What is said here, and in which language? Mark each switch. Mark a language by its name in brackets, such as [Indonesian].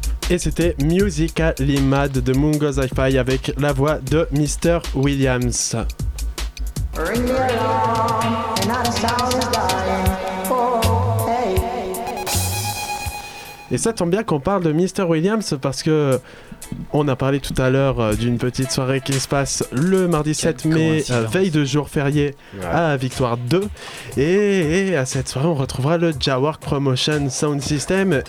[French] Et c'était Musically Mad de Mungo Zi-Fi avec la voix de Mr. Williams. [English] Ring the alarm, and not a sound is dying. Oh, hey. [French] Et ça tombe bien qu'on parle de Mr. Williams parce que on a parlé tout à l'heure d'une petite soirée qui se passe le mardi 7 mai, veille de jour férié à Victoire 2. Et à cette soirée, on retrouvera le Jawork Promotion Sound System.